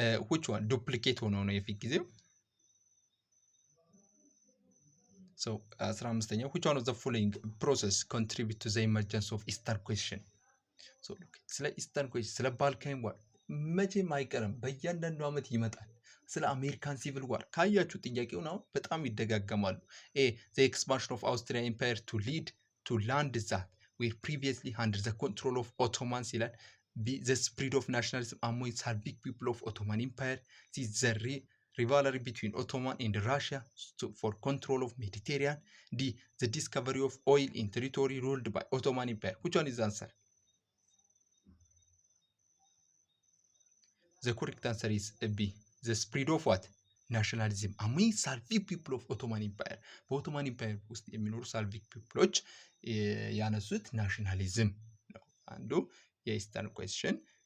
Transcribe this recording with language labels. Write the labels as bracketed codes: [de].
[en] which one duplicate [am] ሆኖ ነው የፊት ጊዜው። [en] ሶ 15ኛው which one of the following process contribute to the emergence of Eastern question? [am] ሶ ስለ ኢስተርን ኩዌስችን ስለ ባልካን ዋር መቼም አይቀርም፣ በእያንዳንዱ ዓመት ይመጣል። ስለ አሜሪካን ሲቪል ዋር ካያችሁ ጥያቄውን አሁን በጣም ይደጋገማሉ። [en] A, the expansion of Austrian empire to lead to land that were previously under the control of Ottomans ይላል። B, the spread of nationalism among Slavic people of Ottoman empire. C, the rivalry between Ottoman and Russia for control of Mediterranean. D, the discovery of oil in territory ruled by Ottoman empire. Which one is the answer? The correct answer is B, the spread of what? ናሽናሊዝም among Slavic people of Ottoman empire. [am] በኦቶማን ኢምፓየር ውስጥ የሚኖሩ ሳልቪክ ፒፕሎች ያነሱት ናሽናሊዝም ነው። አንዱ የኢስተርን ኩዌስችን